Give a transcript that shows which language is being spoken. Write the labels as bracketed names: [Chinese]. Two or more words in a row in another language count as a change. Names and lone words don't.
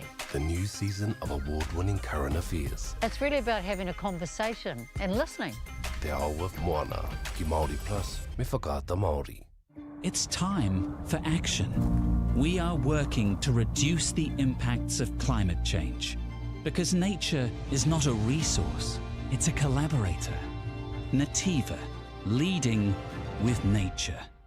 [English] The new season of award-winning current affairs. It's really about having a conversation and listening. [Māori] Te ao with Moana, ki MAORI Plus, me whakaata MAORI. [English] It's time for action. We are working to reduce the impacts of climate change because nature is not a resource, it's a collaborator. Nativa, leading with nature.